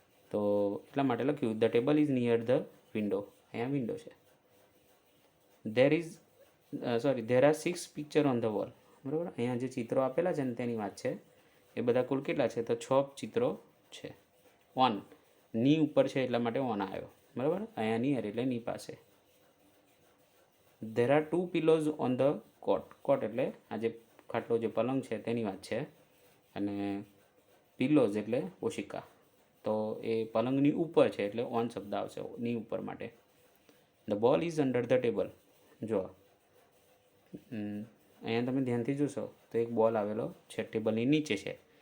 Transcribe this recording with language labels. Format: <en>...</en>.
<gu>તો એટલા માટે લખ્યું</gu> <en>The table is near the window.</en> <gu>અહીંયા વિન્ડો છે.</gu> <en>there are 6 picture on the wall.</en> <gu>બરાબર, અહીંયા જે ચિત્રો આપેલા છે ને તેની વાત છે. એ બધા કુલ કેટલા છે? તો 6 ચિત્રો છે. ઓન, ની ઉપર છે એટલા માટે ઓન આવ્યો, બરાબર. અહીંયા નિયર એટલે ની પાસે.</gu> <en>there are 2 pillows on the cot.</en> <gu>કોટ એટલે આ જે ખાટલો જે પલંગ છે તેની વાત છે, અને પિલોઝ એટલે ઓશિકા. તો એ પલંગની ઉપર છે એટલે ઓન શબ્દ આવશે ની ઉપર માટે.</gu> <en>The ball is under the table.</en> <gu>જો અહીંયા તમે ધ્યાનથી જોશો તો એક બોલ આવેલો છે, ટેબલની નીચે છે.</gu>